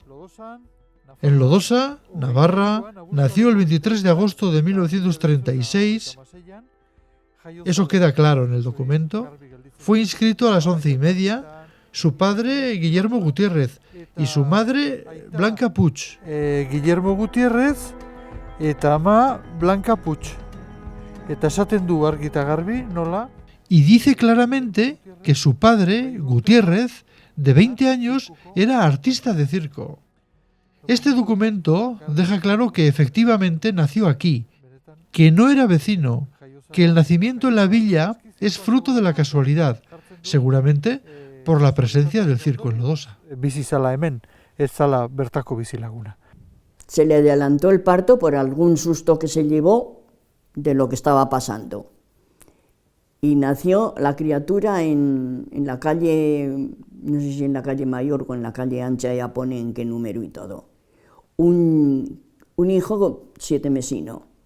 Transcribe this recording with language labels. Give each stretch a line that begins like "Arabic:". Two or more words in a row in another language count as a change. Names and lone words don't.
Spanish: En Lodosa, Navarra, nació el 23 de agosto de 1936. Eso queda claro en el documento. Fue inscrito a las 11:30. Su padre, Guillermo Gutiérrez, y su madre, Blanca Puig.
Basque: Guillermo Gutiérrez eta ama Blanca Puig. Eta esaten du argi eta garbi nola.
Spanish: Y dice claramente que su padre, Gutiérrez, de 20 años, era artista de circo. Este documento deja claro que efectivamente nació aquí, que no era vecino, que el nacimiento en la villa es fruto de la casualidad, seguramente por la presencia del circo en Lodosa.
Basque: Bizi zala hemen, ez zala bertako bizilaguna.
Spanish: Se le adelantó el parto por algún susto que se llevó de lo que estaba pasando. Y nació la criatura en la calle, no sé si en la calle Mayor o en la calle Ancha, ya pone en qué número y todo. Un hijo 7 mesino.